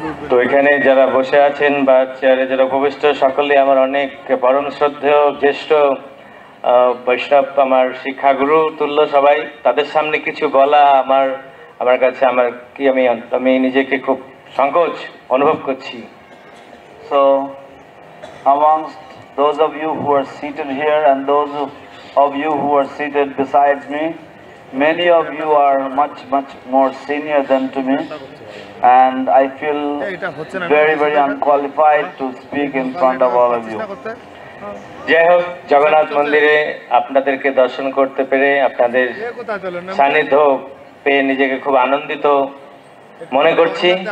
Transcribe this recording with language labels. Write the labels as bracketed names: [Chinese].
[Bangla] তো এখানে যারা বসে আছেন বা চেয়ারে যারা উপবিষ্ট, সকলে আমার অনেক পরম শ্রদ্ধেয় জ্যেষ্ঠ বৈষ্ণব, আমার শিক্ষাগুরু তুল্য সবাই। তাদের সামনে কিছু বলা আমার কাছে আমি নিজেকে খুব সংকোচ অনুভব করছি। [English] So amongst those of you who are seated here and those of you who are seated besides me, many of you are much more senior than to me, and I feel very unqualified to speak in front of all of you. [Bangla] যাই হোক, জগন্নাথ মন্দিরে আপনাদেরকে দর্শন করতে পেরে, আপনাদের সান্নিধ্য পেয়ে নিজেকে খুব আনন্দিত মনে করছি।